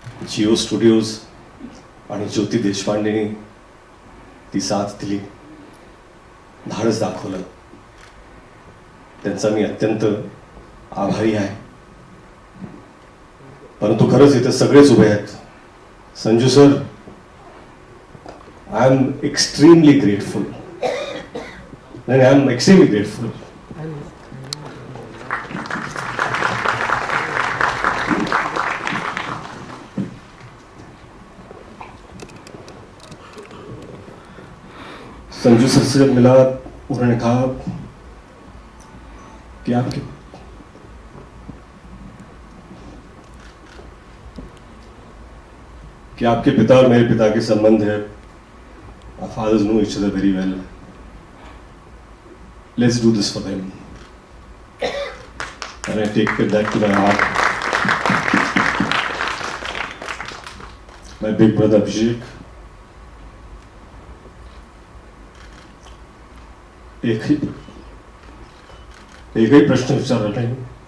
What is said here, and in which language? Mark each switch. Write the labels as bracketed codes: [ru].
[mr] Jio studios आणि ज्योती देशपांडेनी ती साथ दिली, धाडस दाखवलं. त्यांचा मी अत्यंत आभारी आहे. परंतु खरंच इथे सगळेच उभे आहेत. [en] Sanju sir, I am extremely grateful. I am extremely grateful. [hi] Sanju sir से जब मिला, उन्होंने कहा कि आपके पिता और मेरे पिता के संबंध है. [en] Our fathers know each other very well. Let's do this for them. And I take that to my heart. My big brother Abhishek. [mr] एकही प्रश्न विचारला नाही.